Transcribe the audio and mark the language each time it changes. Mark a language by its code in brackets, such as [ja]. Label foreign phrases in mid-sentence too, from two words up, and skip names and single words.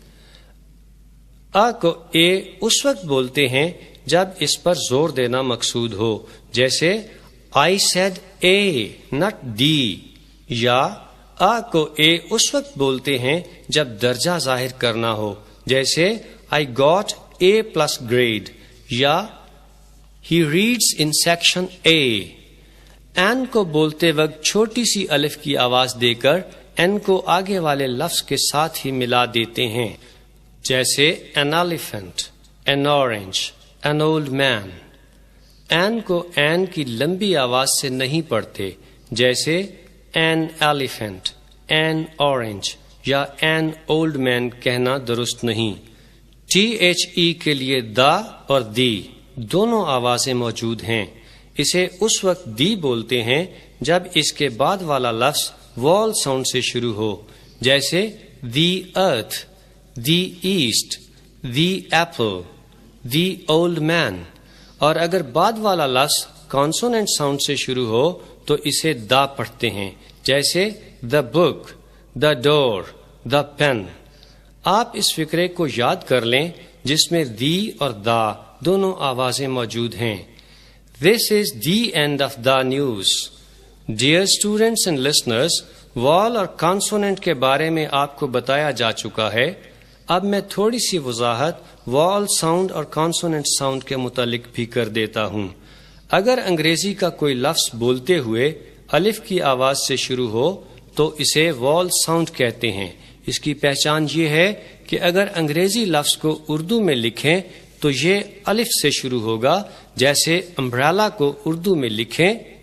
[ur] کو اے اس وقت بولتے ہیں جب اس پر زور دینا مقصود ہو، جیسے [en] I said A not D، [ur] یا کو اے اس وقت بولتے ہیں جب درجہ ظاہر کرنا ہو، جیسے [en] I got A+ grade [ur] یا [en] He reads in section A. [ur] این کو بولتے وقت چھوٹی سی الف کی آواز دے کر این کو آگے والے لفظ کے ساتھ ہی ملا دیتے ہیں، جیسے [en] an elephant، an orange، an old man. [ur] این کو این کی لمبی آواز سے نہیں پڑھتے، جیسے [en] an elephant، an orange [ur] یا [en] an old man [ur] کہنا درست نہیں. THE کے لیے دا اور دی دونوں آوازیں موجود ہیں. اسے اس وقت دی بولتے ہیں جب اس کے بعد والا لفظ [en] vowel sound [ur] سے شروع ہو، جیسے [en] the earth, the east, the apple, the old man. [ur] اور اگر بعد والا لفظ [en] consonant sound [ur] سے شروع ہو تو اسے دا پڑھتے ہیں، جیسے [en] the book, the door, the pen. [ur] آپ اس فقرے کو یاد کر لیں جس میں دی اور دا دونوں آوازیں موجود ہیں. [en] This is the end of the news. Dear students and listeners, [ur] vowel اور consonant کے بارے میں آپ کو بتایا جا چکا ہے. اب میں تھوڑی سی وضاحت [en] vowel sound [ur] اور [en] consonant sound [ur] کے متعلق بھی کر دیتا ہوں. اگر انگریزی کا کوئی لفظ بولتے ہوئے الف کی آواز سے شروع ہو تو اسے [en] vowel sound [ur] کہتے ہیں. اس کی پہچان یہ ہے کہ اگر انگریزی لفظ کو اردو میں لکھیں تو یہ الف سے شروع ہوگا، جیسے امبریلا کو اردو میں لکھیں.